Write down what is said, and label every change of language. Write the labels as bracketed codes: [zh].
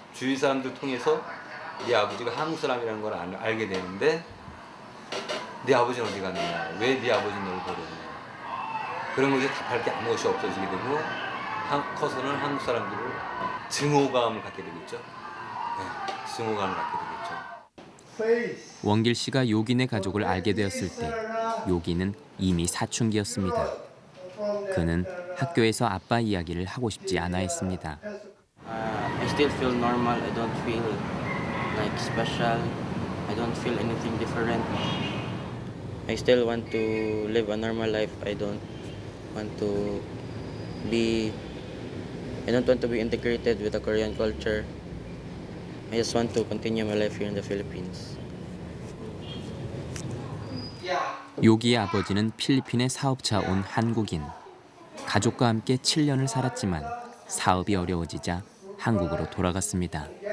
[ko] 주위 사람들 통해서 네 아버지가 한국 사람이라는 걸 알게 되는데 네 아버지는 어디 갔느냐, 왜 네 아버지는 널 버렸냐, 그런 것에 답할 게 아무것이 없어지게 되고 커서는 한국 사람들을 증오감을 갖게 되겠죠. 네, 증오감을 갖게 되겠죠. 원길 씨가 요긴의 가족을 알게 되었을 때 요긴은 이미 사춘기였습니다. 그는 학교에서 아빠 이야기를 하고 싶지 않아 했습니다. [en] I still feel normal. I don't feel like special. I don't feel anything different. I still want to live a normal life. I don't want to be integrated with the Korean culture. I just want to continue my life here in the Philippines. [ko] 요기의 아버지는 필리핀에 사업차 온 한국인. 가족과 함께 7년을 살았지만 사업이 어려워지자 한국으로 돌아갔습니다.